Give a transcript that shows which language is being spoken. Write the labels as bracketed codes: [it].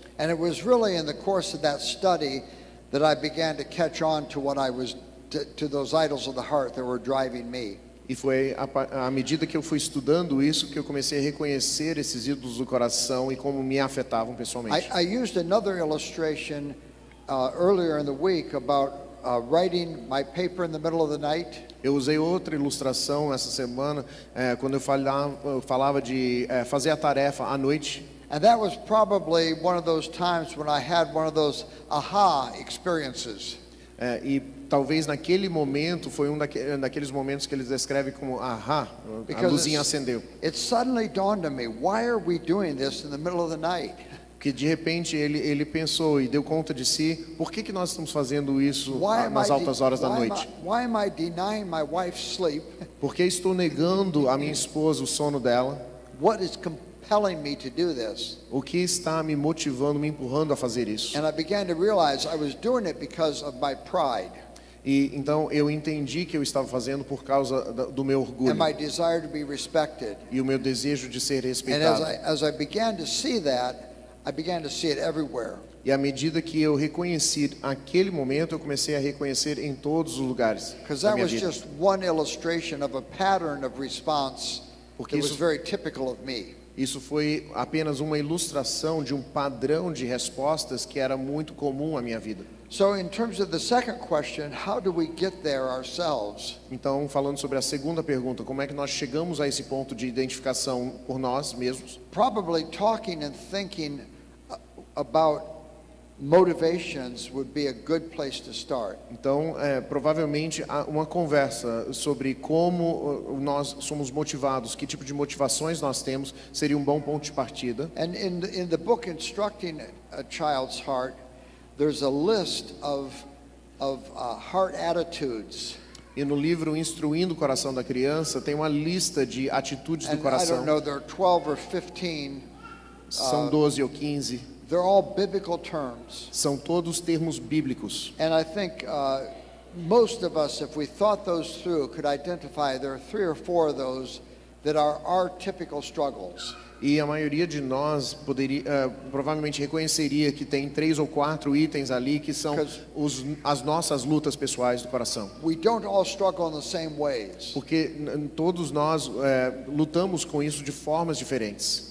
[en] And it was really in the course of that study that I began to catch on to what I was to those idols of the heart that were driving me. [pt] E foi à medida que eu fui estudando isso que eu comecei a reconhecer esses ídolos do coração e como me afetavam pessoalmente. [en] I used another illustration earlier in the week about writing my paper in the middle of the night. [pt] Eu usei outra ilustração essa semana quando eu falava de fazer a tarefa à noite. [en] And that was probably one of those times when I had one of those aha experiences. [pt] E talvez naquele momento foi daqueles momentos que eles descrevem como aha, a luzinha acendeu. [en] It suddenly dawned on me, why are we doing this in the middle of the night? [pt] Que de repente ele pensou e deu conta de si, por que nós estamos fazendo isso nas altas horas da noite? [en] Why am I denying my wife's sleep? [pt] Por que estou negando a minha esposa o sono dela? [en] What is compelling me to do this? [pt] O que está me motivando, me empurrando a fazer isso? [en] And I began to realize I was doing it because of my pride. [pt] E então eu entendi que eu estava fazendo por causa do meu orgulho. [en] And my desire to be respected. [pt] E o meu desejo de ser respeitado. [en] And as I began to see that, I began to see it everywhere. [pt] E à medida que eu reconheci aquele momento, eu comecei a reconhecer em todos os lugares. [en] Because that was just one illustration of a pattern of response that was very typical of me. [pt] Isso foi apenas uma ilustração de um padrão de respostas que era muito comum à minha vida. [en] So in terms of the second question, how do we get there ourselves? [pt] Então, falando sobre a segunda pergunta, como é que nós chegamos a esse ponto de identificação por nós mesmos? [en] Probably talking and thinking about motivations would be a good place to start. [pt] Então, provavelmente uma conversa sobre como nós somos motivados, que tipo de motivações nós temos, seria um bom ponto de partida. [en] And in the book Instructing a Child's Heart, there's a list of heart attitudes. [pt] E no livro Instruindo o Coração da Criança tem uma lista de atitudes do [en] And I [pt] coração. [en] don't know, there are 12 or 15. [pt] São 12 ou 15. [en] They're all biblical terms. [pt] São todos termos bíblicos. [en] And I think most of us, if we thought those through, could identify there are 3 or 4 of those that are our typical struggles. [pt] E a maioria de nós provavelmente reconheceria que tem 3 ou 4 itens ali que são as nossas lutas pessoais do coração. [en] We don't all struggle in the same ways. [pt] Porque todos nós lutamos com isso de formas diferentes.